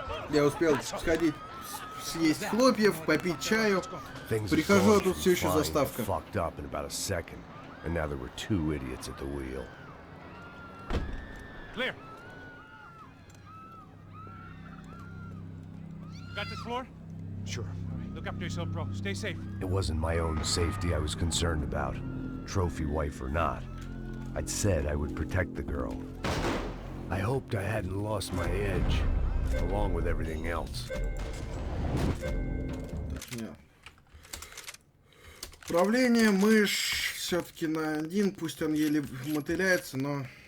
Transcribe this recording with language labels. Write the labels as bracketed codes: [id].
[ru] Я успел сходить, съесть хлопьев, попить чаю. Прихожу, а тут все еще заставка. [en] Fucked up in about a second, and now there were two idiots at the wheel. Clear. Got this floor? Sure. Look after yourself, bro. Stay safe. It wasn't my own safety I was concerned about, trophy wife or not. I'd said I would protect the girl. I hoped I hadn't lost my edge, along with everything else. [ru] Нет. Управление мышь все-таки на один, пусть он еле мотыляется, но...